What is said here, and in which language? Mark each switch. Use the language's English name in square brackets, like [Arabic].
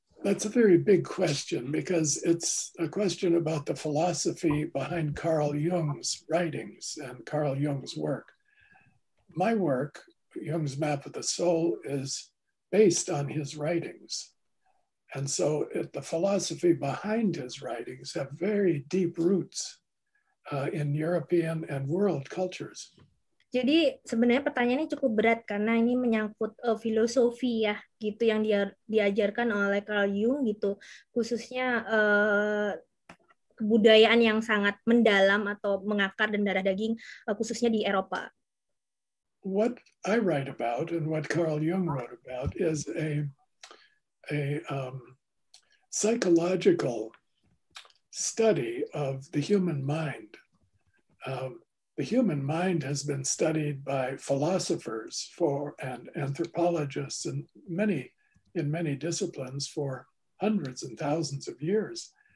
[English] That's a very big question because it's a question about the philosophy behind Carl Jung's writings and Carl Jung's work. My work, Jung's Map of the Soul, is based on his writings. And so the philosophy behind his writings have very deep roots in European and world cultures. [Indonesian] Jadi sebenarnya pertanyaannya cukup berat karena ini menyangkut filosofi ya gitu yang diajarkan oleh Carl Jung gitu, khususnya kebudayaan yang sangat mendalam atau mengakar dan darah daging khususnya di Eropa. [English] What I write about and what Carl Jung wrote about is a psychological study of the human mind. The human mind has been studied by philosophers and anthropologists and in many disciplines for hundreds and thousands of years.